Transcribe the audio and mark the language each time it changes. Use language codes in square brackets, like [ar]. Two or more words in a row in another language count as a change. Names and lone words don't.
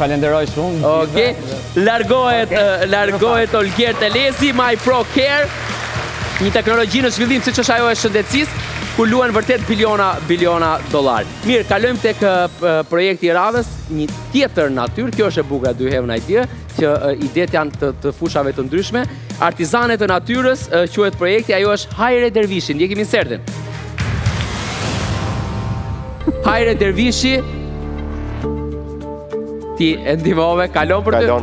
[sq] Ju falenderoj shumë. Okej, largohet Olger Telesi, My Pro Care, një teknologji në zhvillim siç është ajo e shëndetësisë, ku luan vërtet biliona dollar. Mirë, kalojmë tek projekti i radhës, një tjetër natyrë, kjo është e bukur, [en] do you have an idea, [sq] që idetë janë të fushave të ndryshme. Artizanet e natyrës quhet projekti, ajo është Hajre Dervishi, ndjekim insertin. Hajre Dervishi, ti e ndihmove, kalon për ty?